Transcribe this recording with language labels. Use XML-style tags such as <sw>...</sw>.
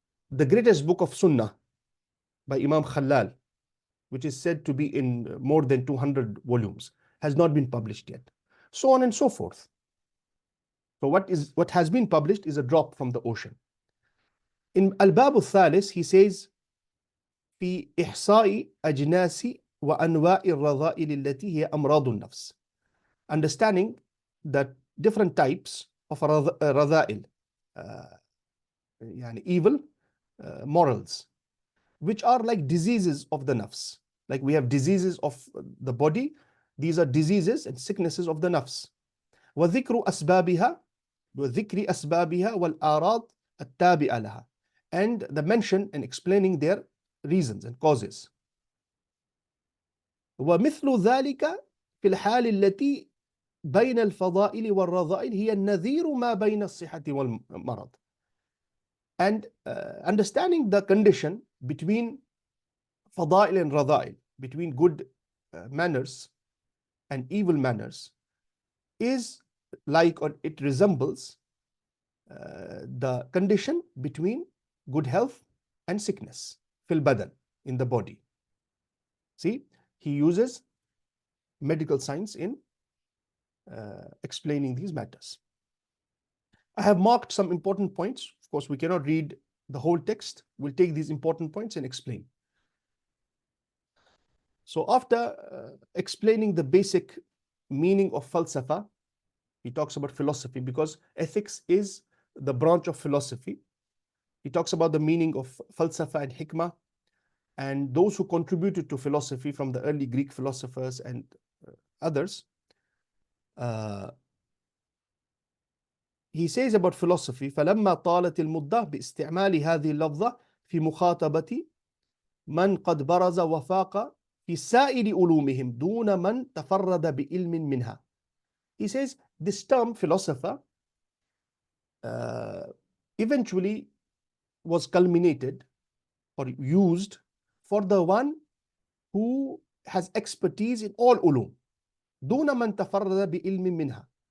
<en>The greatest book of Sunnah by Imam Khalal, which is said to be in more than 200 volumes, has not been published yet. So on and so forth. So what has been published is a drop from the ocean. In Al-Bab al-Thalis, he says,</en> <ar>في إحصاء أجناس وأنواع الرذائل التي هي أمراض النفس.</ar> <en>Understanding that different types of رذائل, يعني evil morals, which are like diseases of the nafs. Like we have diseases of the body, these are diseases and sicknesses of the nafs.</en> <ar>وذكر أسبابها وذكر أسبابها والآراض التابعة لها.</ar> <en>And the mention and explaining their reasons and causes.</en> <ar>ومثل ذلك في الحال التي بين الفضائل والرذائل هي النذير ما بين الصحة والمرض.</ar> <en>And understanding the condition between fadail and radhail, between good manners and evil manners, is like, or it resembles the condition between good health and sickness,</en> <ar>fil badan,</ar> <en>in the body. See, he uses medical science in explaining these matters. I have marked some important points. Of course, we cannot read the whole text. We'll take these important points and explain. So after explaining the basic meaning of falsafa, he talks about philosophy, because ethics is the branch of philosophy. He talks about the meaning of falsafa and hikmah, and those who contributed to philosophy from the early Greek philosophers and others. He says about philosophy,</en> <ar>فَلَمَّا طَالَتِ الْمُدَّةِ بِاسْتِعْمَالِ هَذِهِ اللَّفْظَةِ فِي مُخَاطَبَةِ مَنْ قَدْ بَرَزَ وَفَاقَ فِي سَائِرِ عُلُومِهِمْ دُونَ مَنْ تَفَرَّدَ بِإِلْمٍ مِنْهَا.</ar> <en>He says this term philosopher eventually was culminated or used for the one who has expertise in all ulum.</en> <ar>دُونَ مَنْ تَفَرَّدَ بِإِلْمٍ مِنْهَا.</ar>